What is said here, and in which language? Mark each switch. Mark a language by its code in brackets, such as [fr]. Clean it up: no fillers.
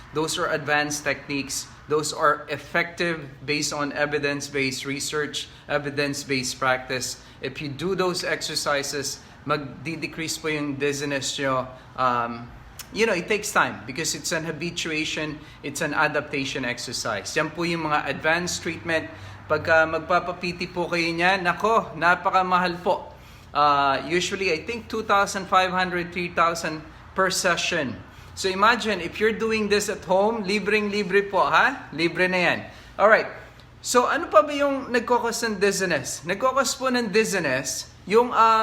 [en] Those are advanced techniques. Those are effective based on evidence-based research, evidence-based practice. If you do those exercises, [tl] magdi-decrease po yung dizziness nyo. [en] It takes time because it's an habituation, it's an adaptation exercise. [tl] Yan po yung mga advanced treatment. Pagka magpapapiti po kayo niyan, nako, napakamahal po. [en] Usually, I think 2,500, 3,000 per session. So imagine, if you're doing this at home, [tl] libreng-libre po, ha? Libre na yan. Alright, so ano pa ba yung nagkakos ng dizziness? Nagkakos po ng dizziness, yung